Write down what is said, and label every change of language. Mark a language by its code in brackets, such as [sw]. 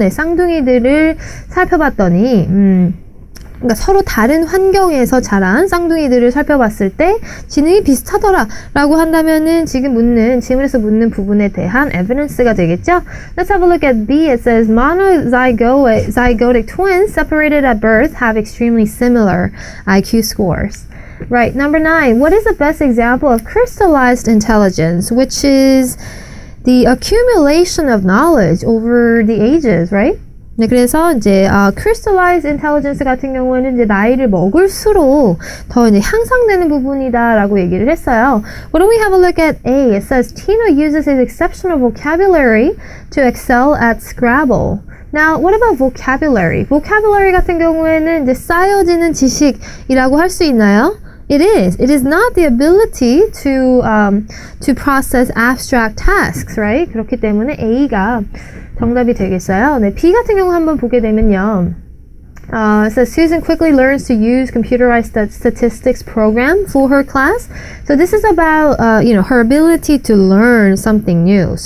[ko] 네, 쌍둥이들을 살펴봤더니, 그러니까 서로 다른 환경에서 자란 쌍둥이들을 살펴봤을 때 지능이 비슷하더라라고 한다면은 질문에서 묻는 부분에 대한 evidence가 되겠죠. [en] Let's have a look at B. It says monozygotic twins separated at birth have extremely similar IQ scores. Right. Number 9. What is the best example of crystallized intelligence, which is the accumulation of knowledge over the ages, right? [ko] 네, 그래서 이제 crystallized intelligence 같은 경우에는 이제 나이를 먹을수록 더 이제 향상되는 부분이다라고 얘기를 했어요. [en] Why don't we have a look at A? It says Tino uses his exceptional vocabulary to excel at Scrabble. Now, what about vocabulary? [ko] vocabulary 같은 경우에는 이제 쌓여지는 지식이라고 할 수 있나요? [en] It is. It is not the ability to process abstract tasks, right? [ko] 그렇기 때문에 A가 정답이 되겠어요. 네, [en] B 같은 경우 한번 보게 되면요. It says Susan quickly learns to use computerized statistics program for her class. So this is about her ability to learn something new.